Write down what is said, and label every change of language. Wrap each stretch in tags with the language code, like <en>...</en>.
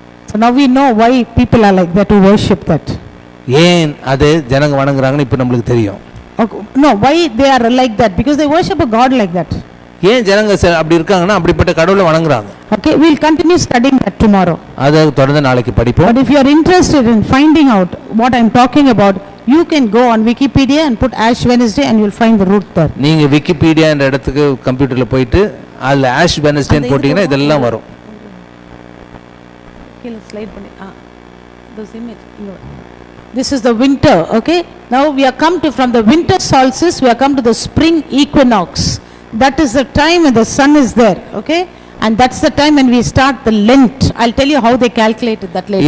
<en>So now we know why people are like that who worship that.</en> <ta>ஏன் அது ஜனங்க வணங்குறாங்கன்னு இப்போ நம்மளுக்கு தெரியும்.</ta> <en>Okay. No, why they are like that? Because they worship a God like that.</en> <ta>ஏன் ஜனங்க அப்படி இருக்காங்கன்னா அப்படிப்பட்ட கடவுளை வணங்குறாங்க.</ta> <en>Okay, we'll continue studying that tomorrow.</en> <ta>அதை தொடர்ந்து நாளைக்கு படிப்போம்.</ta> <en>But if you are interested in finding out what I am talking about, you can go on Wikipedia and put Ash Wednesday and you will find the root there.</en> <ta>நீங்க Wikipedia என்ற இடத்துக்கு கம்ப்யூட்டர்ல போயிட்டு அதுல ஆஷ் வெனஸ்டேன்னு போட்டீங்கன்னா இதெல்லாம் வரும். கீழ ஸ்லைட் பண்ணி</ta> <en>those image. This is the winter, okay? Now we are come to from the winter solstice, we are come to the spring equinox. That is the time when the sun is there, okay? And that's the time when we start the Lent. I'll tell you how they calculated that later.</en>